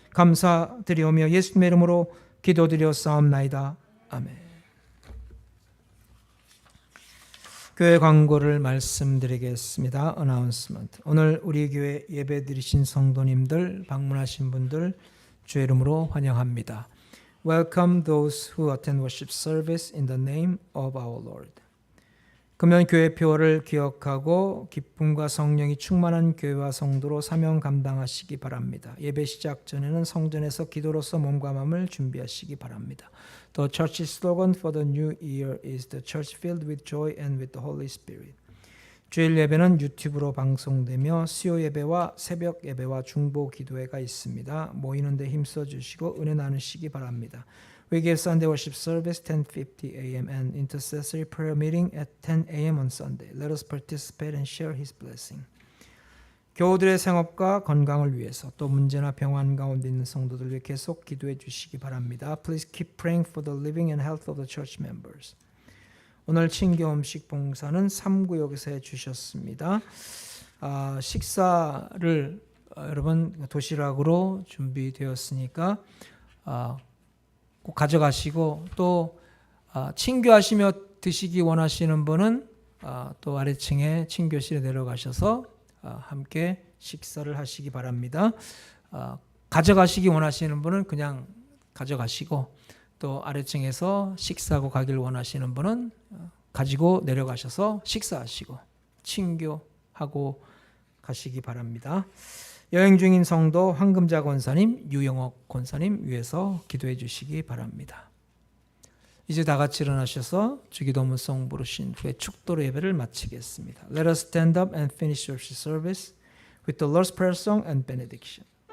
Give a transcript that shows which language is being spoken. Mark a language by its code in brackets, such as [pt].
[ko] 감사드리오며 예수님의 이름으로 기도드렸사옵나이다. 아멘. 교회 광고를 말씀드리겠습니다. 어나운스먼트. 오늘 우리 교회 예배드리신 성도님들, 방문하신 분들 주의 이름으로 환영합니다. [en] Welcome those who attend worship service in the name of our Lord. [ko] 금연 교회 표어를 기억하고 기쁨과 성령이 충만한 교회와 성도로 사명 감당하시기 바랍니다. 예배 시작 전에는 성전에서 기도로서 몸과 마음을 준비하시기 바랍니다. [en] The church slogan for the new year is the church filled with joy and with the Holy Spirit. [ko] 주일 예배는 유튜브로 방송되며 수요 예배와 새벽 예배와 중보 기도회가 있습니다. 모이는 데 힘써 주시고 은혜 나누시기 바랍니다. [en] We give Sunday worship service 10:50 a.m. and intercessory prayer meeting at 10 a.m. on Sunday. Let us participate and share His blessing. [ko] 교우들의 생업과 건강을 위해서 또 문제나 병환 가운데 있는 성도들 위해 계속 기도해 주시기 바랍니다. [en] Please keep praying for the living and health of the church members. [ko] 오늘 친교 음식 봉사는 3구역에서 해주셨습니다. 식사를 여러분 도시락으로 준비되었으니까 꼭 가져가시고 또 친교하시며 드시기 원하시는 분은 또 아래층에 친교실에 내려가셔서 함께 식사를 하시기 바랍니다. 가져가시기 원하시는 분은 그냥 가져가시고 또 아래층에서 식사하고 가길 원하시는 분은 가지고 내려가셔서 식사하시고 친교하고 가시기 바랍니다. 여행 중인 성도 황금자 권사님, 유영옥 권사님 위해서 기도해 주시기 바랍니다. 이제 다 같이 일어나셔서 주기도문송 부르신 후에 축도로 예배를 마치겠습니다. [en] Let us stand up and finish worship service with the Lord's Prayer song and benediction.